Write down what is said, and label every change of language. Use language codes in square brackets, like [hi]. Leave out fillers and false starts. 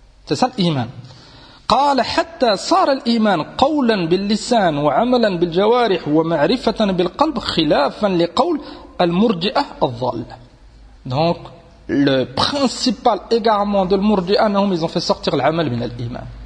[fr] C'est ça l'Iman. [ar] قال حتى صار الإيمان قولا باللسان وعملا بالجوارح ومعرفة بالقلب خلافا لقول المرجئة الضالة. [fr] Donc, le principal égarement de l'murji'ah, ils ont fait sortir l'amal [ar] min al-iman.